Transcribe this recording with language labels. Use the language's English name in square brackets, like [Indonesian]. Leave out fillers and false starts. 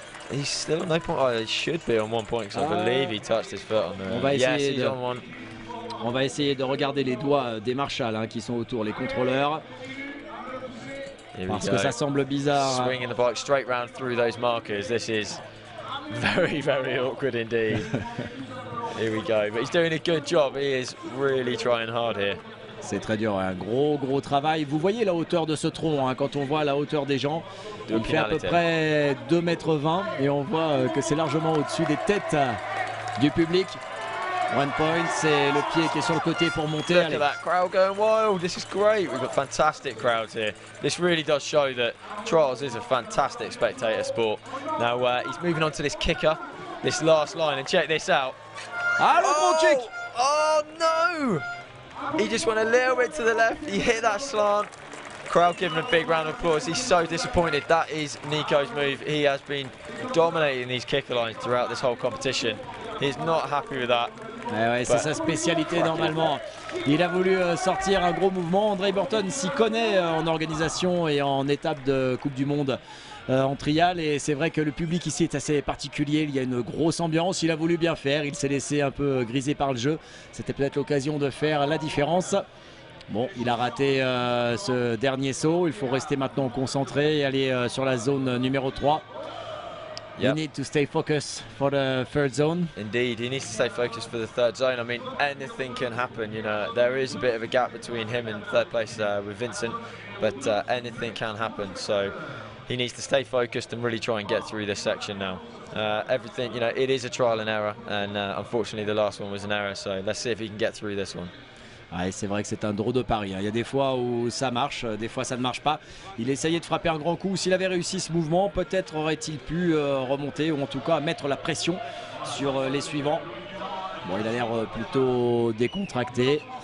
[English] He's still on no point, oh, he should be on 1 point because I believe he touched his foot on the... Yes, he's on 1. [French] On va essayer de regarder les doigts des marshals qui sont autour, les contrôleurs. Parce que ça semble bizarre. [English] Swinging the bike straight round through those markers. This is very, very awkward indeed. Here we go. But he's doing a good job. He is really trying hard here. [French] C'est très dur, un gros travail. Vous voyez la hauteur de ce tronc, hein, quand on voit la hauteur des gens. Il fait à peu près 2,20 m et on voit que c'est largement au-dessus des têtes du public. 1 point, c'est le pied qui est sur le côté pour monter. [English] Look at that crowd going wild. This is great. We've got fantastic crowds here. This really does show that trials is a fantastic spectator sport. Now he's moving on to this kicker, this last line, and check this out. [French] Ah, le bon kick! [English] Oh no! He just went a little bit to the left. He hit that slant. Crowd giving a big round of applause. He's so disappointed. That is Nico's move. He has been dominating these kicker lines throughout this whole competition. He's not happy with that. [French] Ouais, c'est sa spécialité normalement. Il a voulu sortir un gros mouvement. André Burton s'y connaît en organisation et en étape de Coupe du Monde en trial. Et c'est vrai que le public ici est assez particulier. Il y a une grosse ambiance. Il a voulu bien faire. Il s'est laissé un peu griser par le jeu. C'était peut-être l'occasion de faire la différence. Bon, il a raté ce dernier saut. Il faut rester maintenant concentré et aller sur la zone numéro 3. [English] You need to stay focused for the third zone. Indeed, he needs to stay focused for the third zone. I mean, anything can happen. You know, there is a bit of a gap between him and third place with Vincent, but anything can happen. So he needs to stay focused and really try and get through this section now. Everything, you know, it is a trial and error, and unfortunately, the last one was an error. So let's see if he can get through this one. [French] Ouais, c'est vrai que c'est un drôle de pari. Il y a des fois où ça marche, des fois ça ne marche pas. Il essayait de frapper un grand coup. S'il avait réussi ce mouvement, peut-être aurait-il pu remonter ou en tout cas mettre la pression sur les suivants. Bon, il a l'air plutôt décontracté.